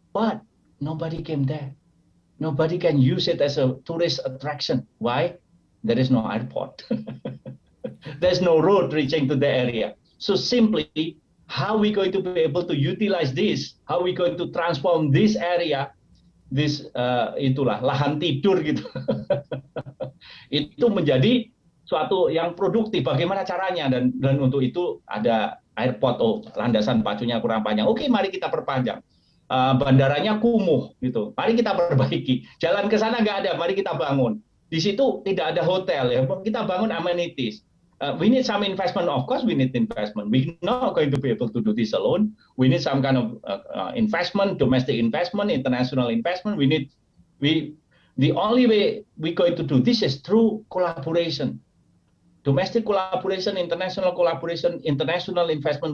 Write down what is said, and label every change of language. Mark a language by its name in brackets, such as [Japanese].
[English] But nobody came there. Nobody can use it as a tourist attraction. Why? There is no airport. There's no road reaching to the area. So simply, how we going to be able to utilize this? How we going to transform this area? [Indonesian] This itulah lahan tidur gitu. Itu menjadi suatu yang produktif. Bagaimana caranya? Dan untuk itu ada airport. Oh, landasan pacunya kurang panjang. Oke, mari kita perpanjang. Bandaranya kumuh gitu. Mari kita perbaiki. Jalan ke sana nggak ada. Mari kita bangun. Di situ tidak ada hotel ya. Kita bangun amenities. [English] We need some investment, of course. We need investment. We're not going to be able to do this alone. We need some kind of investment, domestic investment, international investment. The only way we're going to do this is through collaboration, domestic collaboration, international collaboration, international investment.